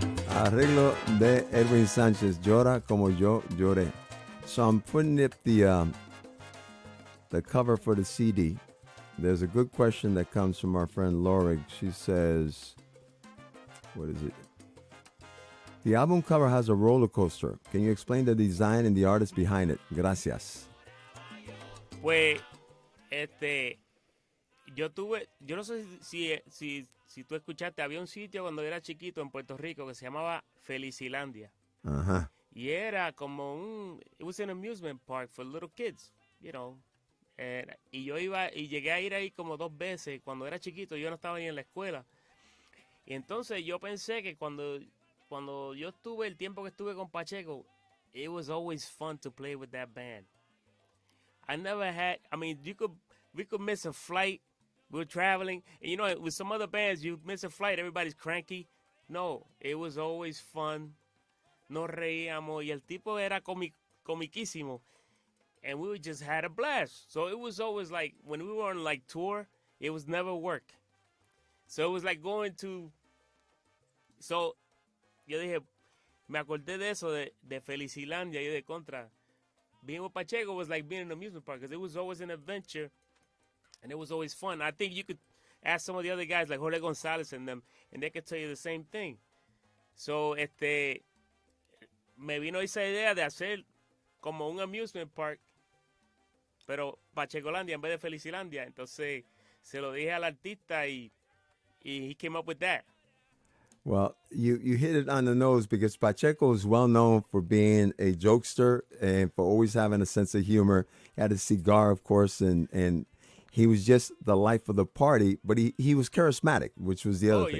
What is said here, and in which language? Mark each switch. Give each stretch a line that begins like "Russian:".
Spanish: Arreglo de Edwin Sánchez, Llora como yo lloré.
English: So I'm putting up the cover for the CD. There's a good question that comes from our friend Lorig. She says, what is it? The album cover has a roller coaster. Can you explain the design and the artist behind it?
Spanish: Gracias. Pues, yo no sé si tú escuchaste, había un sitio cuando era chiquito en Puerto Rico que se llamaba Felicilandia. Ajá. Y era como
English: it was an amusement park for little kids, you know.
Spanish: Y yo iba, y llegué a ir ahí como 2 veces. Cuando era chiquito, yo no estaba ni en la escuela. Y entonces yo pensé que cuando yo estuve, el tiempo que estuve con Pacheco,
English: it was always fun to play with that band. I never had, I mean, we could miss a flight. We were traveling. And you know, with some other bands, you miss a flight, everybody's cranky. No, it was always fun.
Spanish: Nos reíamos. Y el tipo era comiquísimo.
English: And we just had a blast. So it was always like, when we were on like tour, it was never work. So it was like going to, so
Spanish: yo dije, me acordé de eso, de Felicilandia, y de contra.
English: Being with Pacheco was like being in an amusement park, because it was always an adventure, and it was always fun. I think you could ask some of the other guys, like Jorge Gonzalez and them, and they could tell you the same thing.
Spanish: So, me vino esa idea de hacer como un
English: amusement park,
Spanish: pero PachecoLandia en vez de Felicilandia. Entonces, se lo dije al artista y
English: he came up with that. Well, you hit it on the nose, because Pacheco is well known for being a jokester and for always having a sense of humor. He had a cigar, of course, and he was just the life of the party, but he was charismatic, which was the other thing,